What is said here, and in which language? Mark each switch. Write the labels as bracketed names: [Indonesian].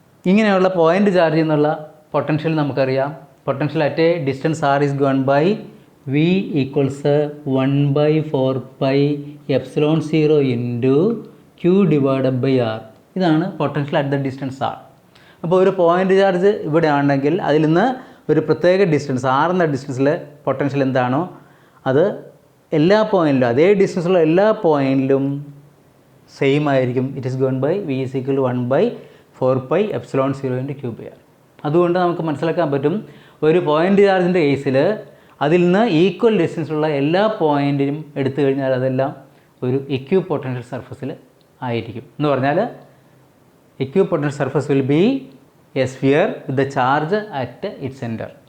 [Malayalam] ഇങ്ങനെയുള്ള പോയിൻ്റ് ചാർജിൽ നിന്നുള്ള പൊട്ടൻഷ്യൽ നമുക്കറിയാം. [English] Potential at a distance r is given by v equals 1/4 pi epsilon 0 into q divided by r. [Malayalam] ഇതാണ് [English] Potential at the distance r. [Malayalam] അപ്പോൾ ഒരു point charge ഇവിടെ ആണെങ്കിൽ അതിൽ നിന്ന് ഒരു പ്രത്യേക ഡിസ്റ്റൻസ് r എന്ന ഡിസ്റ്റൻസിൽ പൊട്ടൻഷ്യൽ എന്താണോ അത് എല്ലാ പോയിൻറ്റിലും, അതേ ഡിസ്റ്റൻസുള്ള എല്ലാ പോയിൻറ്റിലും സെയിം ആയിരിക്കും. [English] It is given by v is equal to 1/4 pi epsilon 0 into q by r. [Malayalam] അതുകൊണ്ട് നമുക്ക് മനസ്സിലാക്കാൻ പറ്റും, ഒരു പോയിൻ്റ് ചാർജിൻ്റെ കേസിൽ അതിൽ നിന്ന് ഈക്വൽ ഡിസ്റ്റൻസുള്ള എല്ലാ പോയിൻറ്റിനും എടുത്തു കഴിഞ്ഞാൽ അതെല്ലാം ഒരു ഇക്വിപൊട്ടൻഷ്യൽ സർഫസിൽ ആയിരിക്കും. എന്ന് പറഞ്ഞാൽ [English] Equipotential surface will be a sphere with the charge at it centre.